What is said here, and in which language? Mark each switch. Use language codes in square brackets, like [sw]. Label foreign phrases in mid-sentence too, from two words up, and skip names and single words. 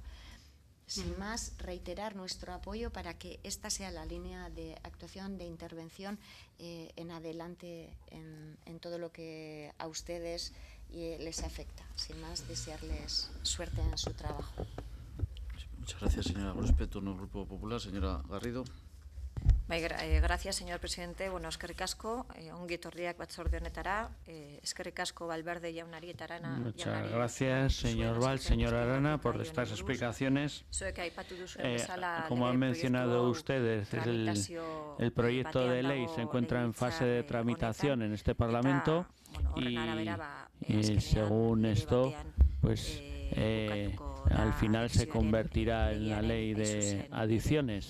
[es] Sin más, reiterar nuestro apoyo para que esta sea la línea de actuación, de intervención en adelante en todo lo que a ustedes les afecta. Sin más, desearles suerte en su trabajo. Muchas gracias, señora Gorospe. Turno del Grupo Popular, señora Garrido. Gracias, señor presidente. [eu] Bueno, eskerrik asko, ongi etorriak batzorde honetara, eskerrik asko Valverde jaunari eta Arana jaunari. [es] Muchas gracias, señor Val, señora Arana, por estas explicaciones. Como han mencionado ustedes, el proyecto de ley se encuentra en fase de tramitación en este Parlamento y según esto, pues al final se convertirá en la ley de adicciones.